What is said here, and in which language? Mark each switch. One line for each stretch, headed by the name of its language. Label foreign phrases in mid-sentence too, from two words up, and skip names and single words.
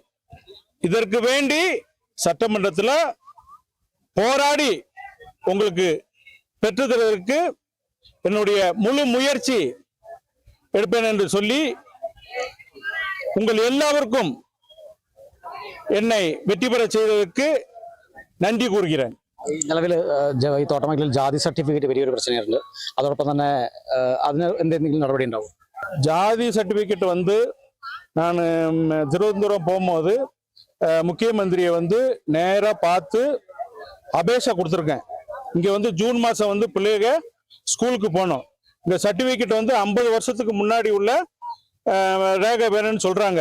Tamil: இதற்கு வேண்டி சட்டமன்றத்தில் போராடி உங்களுக்கு பெற்றுத்தருவதற்கு என்னுடைய முழு முயற்சி எடுப்பேன் என்று சொல்லி உங்கள் எல்லாருக்கும் என்னை வெற்றி பெற செய்ததற்கு நன்றி கூறுகிறேன்.
Malayalam: നിലവിൽ ഈ തോട്ടമേഖലയിൽ ജാതി സർട്ടിഫിക്കറ്റ് വലിയൊരു പ്രശ്നമുണ്ട്. അതോടൊപ്പം തന്നെ അതിന് എന്തെങ്കിലും നടപടി ഉണ്ടാവും?
Tamil: ஜாதி சர்டிபிகேட் நான் திருவனந்தபுரம் போகும்போது முக்கியமந்திரியை நேராக பார்த்து அபேஷா கொடுத்துருக்கேன். இங்கே ஜூன் மாதம் பிள்ளைங்க ஸ்கூலுக்கு போனோம். இந்த சர்டிபிகேட் 50 வருஷத்துக்கு முன்னாடி உள்ள ரேகை வேணும்னு சொல்றாங்க.